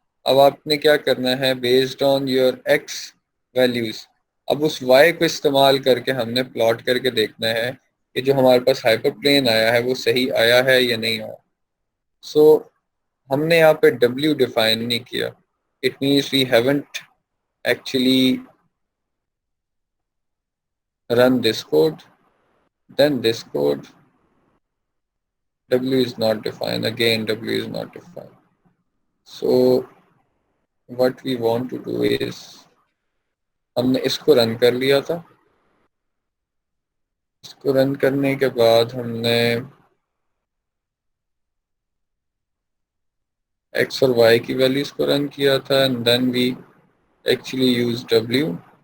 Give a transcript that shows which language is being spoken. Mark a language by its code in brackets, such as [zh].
[ur] اب آپ نے کیا کرنا ہے، based on your x values, اب اس وائی کو استعمال کر کے ہم نے پلاٹ کر کے دیکھنا ہے کہ جو ہمارے پاس ہائپر پلین آیا ہے وہ صحیح آیا ہے یا نہیں آیا. سو ہم نے یہاں پہ ڈبلیو ڈیفائن نہیں کیا. [en] It means we haven't actually run this code, then this code. W is not defined. Again, W is not defined. So what we want to do is [ur] ہم نے اس کو رن کر لیا تھا. اس کو رن کرنے کے بعد ہم نے ایکس اور وائی کی ویلیوز کو رن کیا تھا [en] and then we actually use W.